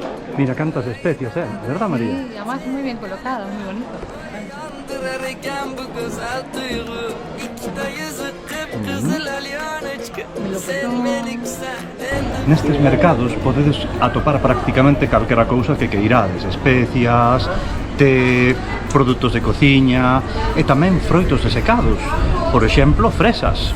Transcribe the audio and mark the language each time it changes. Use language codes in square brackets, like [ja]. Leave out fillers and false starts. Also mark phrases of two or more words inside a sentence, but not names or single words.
[gl] Mira cantas especias, ¿verdad, María? [es] Sí, además muy bien colocado, muy bonito. [gl] Nestes mercados podedes atopar prácticamente calquera cousa que queirades, especias, té, produtos de cociña e tamén froitos desecados, por exemplo, fresas.